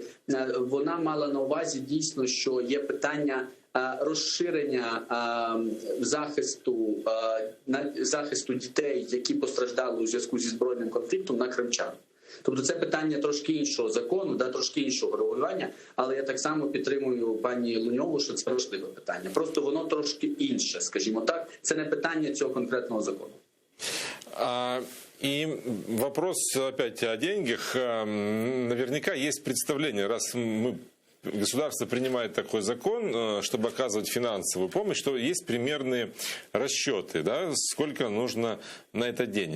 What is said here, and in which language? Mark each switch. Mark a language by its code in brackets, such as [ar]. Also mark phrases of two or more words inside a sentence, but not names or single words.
[uk] Вона мала на увазі дійсно, що є питання розширення захисту дітей, які постраждали у зв'язку зі збройним конфліктом, на кримчан. Тобто це питання трошки іншого закону, да, трошки іншого регулювання, але я так само підтримую пані Луньову, що це важливе питання. Просто воно трошки інше, скажімо так. Це не питання цього конкретного закону. [ru] И вопрос опять о деньгах. Наверняка есть представление, раз государство принимает такой закон, чтобы оказывать финансовую помощь, что есть примерные расчеты, да, сколько нужно на это денег.